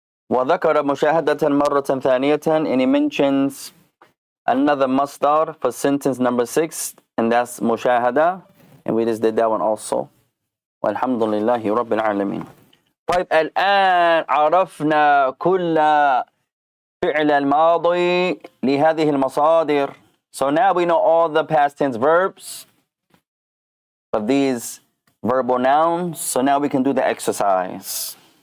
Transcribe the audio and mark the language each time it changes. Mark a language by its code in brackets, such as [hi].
[ar] وذكر مشاهدة مرة ثانية, [en] and he mentions another masdar for sentence number 6, and that's مشاهدة, and we just did that one also. [ar] والحمد لله رب العالمين. طيب الآن عرفنا كل فعل الماضي لهذه المصادر. [en] So now we know all the past tense verbs of these verbal nouns. So now we can do the exercise.